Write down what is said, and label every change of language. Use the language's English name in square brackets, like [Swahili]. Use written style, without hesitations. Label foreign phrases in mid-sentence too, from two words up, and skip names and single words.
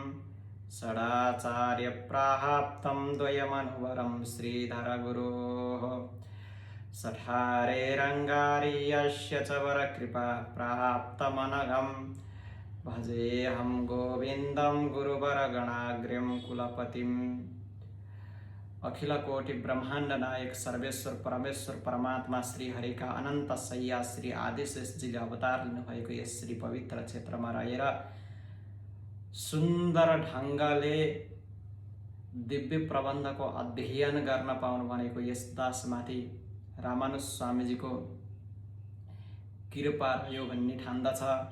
[Sanskrit] षडाचार्यप्राप्तं द्वयमनुवरं श्रीधरगुरोः सठारेरङ्गारीयस्य च वरकृपा प्राप्तमनघं भजेऽहं गोविन्दं गुरुवरगणाग्र्यं कुलपतिम्। [Hindi] अखिल कोटि ब्रह्मांड नायक सर्वेश्वर परमेश्वर परमात्मा श्री हरि का अनंत सैया [Nepali] श्री आदिशेषजीले अवतार लिनुभएको यस श्री पवित्र क्षेत्रमा रहेर सुन्दर ढङ्गले दिव्य प्रबन्धको अध्ययन गर्न पाउनु भनेको यस दासमाथि रामानुज स्वामीजीको कृपा रह्यो भन्ने ठान्दछ।